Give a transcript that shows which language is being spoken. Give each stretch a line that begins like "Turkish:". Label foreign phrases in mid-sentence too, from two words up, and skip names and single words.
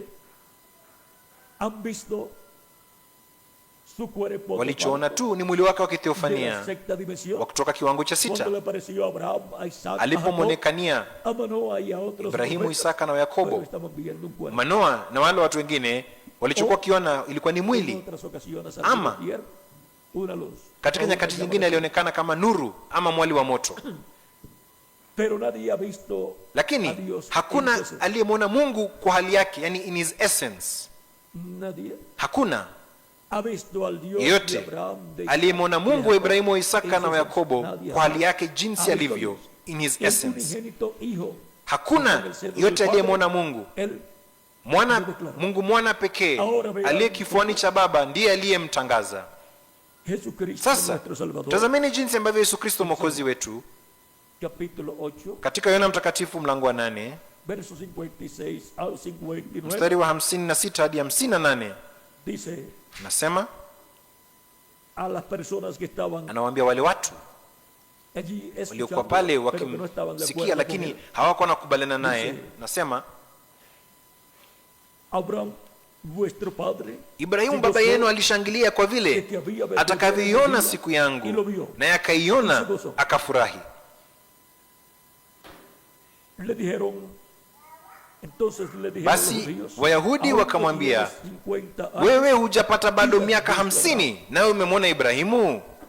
Swahili: Walichoona tu ni mwili wake wa kiteofania wa kutoka kiwango cha 6, alipomwonekania Ibrahimu, Isaka na Yakobo, Manoa na wale watu wengine. Walichokuwa kiona ilikuwa ni mwili, ama katika nyakati nyingine alionekana kama nuru ama mwali wa moto. Lakini hakuna aliyemwona Mungu kwa hali yake, yani
English: in his essence.
Swahili: Hakuna yeyote aliyemwona Mungu wa Ibrahimu, wa Isaka na wa Yakobo kwa hali yake, jinsi alivyo
English: in his essence.
Swahili: Hakuna yeyote aliyemwona Mungu. Mungu mwana pekee aliye kifuani cha Baba ndiye aliyemtangaza. Sasa tazameni jinsi ambavyo Yesu Kristo mwokozi wetu katika Yohana mtakatifu mlango wa 8 mstari wa 56 hadi 58 nasema, anawaambia wale watu waliokuwa pale wakimsikia, lakini hawakuwa nakubaliana naye. Nasema
Spanish: Abraham, vuestro padre,
Swahili: Ibrahimu baba yenu alishangilia kwa vile atakavyoiona siku yangu, naye akaiona akafurahi. Basi Wayahudi wakamwambia, wewe hujapata bado miaka 50 nawe umemwona Ibrahimu?